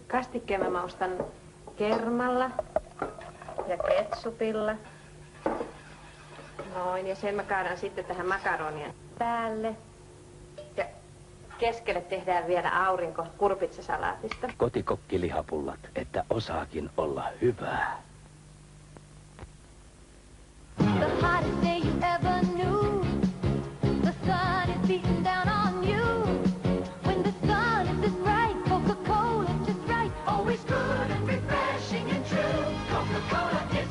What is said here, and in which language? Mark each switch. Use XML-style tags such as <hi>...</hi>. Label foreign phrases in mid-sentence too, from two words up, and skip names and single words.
<fi>Kastikkeen mä maustan kermalla ja ketsupilla. Noin, ja sen mä kaadan sitten tähän makaronien päälle. Ja keskelle tehdään vielä aurinko kurpitsasalaatista. Kotikokkilihapullat, että osaakin olla hyvää.</fi> <en>The hottest day you ever knew. The sun is beating down on you. When the sun is this bright, Coca-Cola is just right. Always good and refreshing and true. Coca-Cola</en>